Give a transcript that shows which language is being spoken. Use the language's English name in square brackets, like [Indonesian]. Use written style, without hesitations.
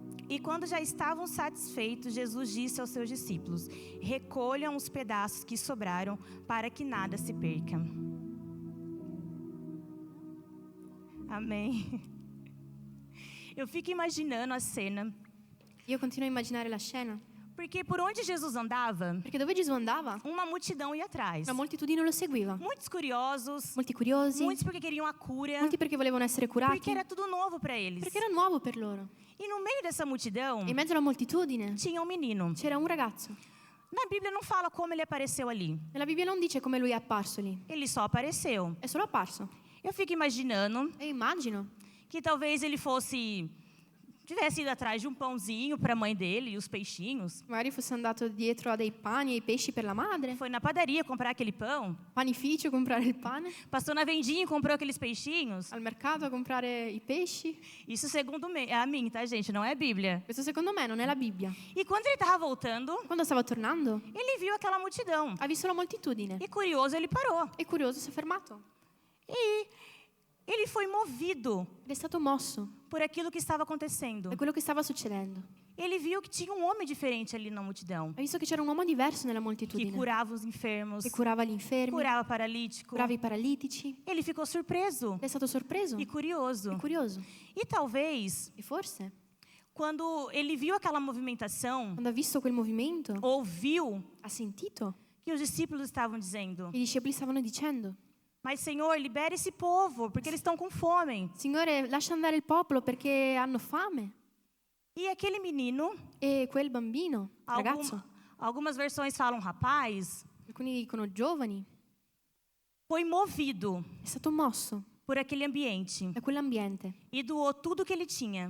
[Portuguese] E quando já estavam satisfeitos, Jesus disse aos seus discípulos: recolham os pedaços que sobraram, para que nada se perca. Amém. Eu fico imaginando a cena, [Italian] Io continuo a immaginare la scena, [Portuguese] porque por onde Jesus andava, [Italian] perché dove Gesù andava, [Portuguese] uma multidão ia atrás. [Italian] una moltitudine lo seguiva. [Portuguese] Muitos curiosos, [Italian] Molti curiosi, [Portuguese] muitos porque queriam a cura, [Italian] molti perché volevano essere curati, [Portuguese] porque era tudo novo para eles. [Italian] perché era nuovo per loro. [Portuguese] E no meio dessa multidão, [Italian] E in mezzo alla moltitudine [Portuguese] tinha um menino. [Italian] c'era un ragazzo. [Portuguese] Na Bíblia não fala como ele apareceu ali. [Italian] Nella Bibbia non dice come lui è apparso lì, [Portuguese] Ele só apareceu. [Italian] è solo apparso. [Portuguese] Eu fico imaginando [Italian] E immagino [Portuguese] que talvez ele fosse tivesse ido atrás de um pãozinho para a mãe dele e os peixinhos. [Italian] Magari fosse andato dietro a dei pani e ai pesci per la madre, [Portuguese] Foi na padaria comprar aquele pão. [Italian] panificio comprare il pane, [Portuguese] Passou na vendinha e comprou aqueles peixinhos. [Italian] al mercato a comprare i pesci. [Portuguese] Isso segundo a mim, tá, gente? Não é Bíblia. [Italian] Questo secondo me non è la Bibbia. [Portuguese] E quando ele estava voltando, [Italian] Quando stava tornando, [Portuguese] ele viu aquela multidão. [Italian] ha visto la moltitudine. [Portuguese] E curioso, ele parou. [Italian] E curioso si è fermato. [Portuguese] E ele foi movido [Italian] Ed è stato mosso [Portuguese] por aquilo que estava acontecendo. [Italian] da quello che stava succedendo. [Portuguese] Ele viu que tinha um homem diferente ali na multidão. [Italian] Ha visto che c'era un uomo diverso nella [Portuguese] Que [Italian] moltitudine, [Portuguese] curava os enfermos, [Italian] che curava gli infermi, [Portuguese] curava paralítico. [Italian] curava i paralitici. [Portuguese] Ele ficou surpreso [Italian] Ed è stato sorpreso [Portuguese] e curioso. [Italian] e curioso. [Portuguese] E talvez, [Italian] E forse, [Portuguese] quando ele viu aquela movimentação, [Italian] quando ha visto quel movimento, [Portuguese] ouviu [Italian] ha sentito [Portuguese] que os discípulos estavam dizendo: [Italian] che i discepoli stavano dicendo: [Portuguese] Mas, Senhor, libera esse povo, porque eles estão com fome. [Italian] Signore, lascia andare il popolo perché hanno fame. [Portuguese] E aquele menino, [Italian] E quel bambino, ragazzo, [Portuguese] algumas versões falam rapaz, [Italian] alcuni dicono giovani, [Portuguese] foi movido [Italian] è stato mosso [Portuguese] por aquele ambiente [Italian] da quell'ambiente [Portuguese] e doou tudo que ele tinha.